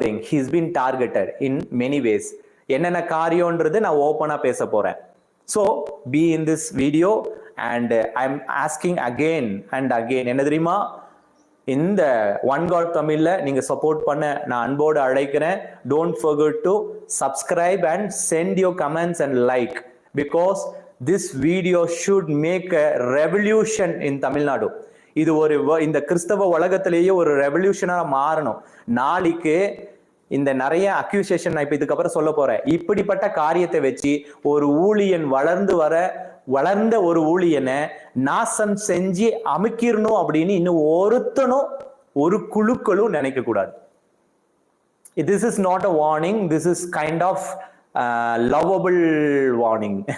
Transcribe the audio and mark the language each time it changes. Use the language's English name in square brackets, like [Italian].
[English] He's been targeted in many ways. [Tamil] என்னென்ன காரியம்ன்றது நான் ஓப்பனா பேச போறேன். [English] So be in this video and I'm asking again and again. [Tamil] என்ன தெரியுமா, இந்த ஒன் காட் தமிழ்ல நீங்க சப்போர்ட் பண்ண நான் அன்போடு அழைக்கிறேன். [English] Don't forget to subscribe and send your comments and like, because this video should make a revolution in Tamil Nadu. [Tamil] இது ஒரு இந்த கிறிஸ்தவ உலகத்திலேயே ஒரு ரெவல்யூஷனா மாறணும். நாளைக்கு இந்த நிறைய அக்யூசேஷன் நான் இப்ப இதுக்கப்புறம் சொல்ல போறேன். இப்படிப்பட்ட காரியத்தை வச்சு ஒரு ஊழியன் வளர்ந்த ஒரு ஊழியனை நாசம் செஞ்சு அமுக்கிரணும் அப்படின்னு இன்னும் ஒருத்தனும் ஒரு குழுக்களும் நினைக்க கூடாது. [English] This is not a warning. This is kind of lovable warning.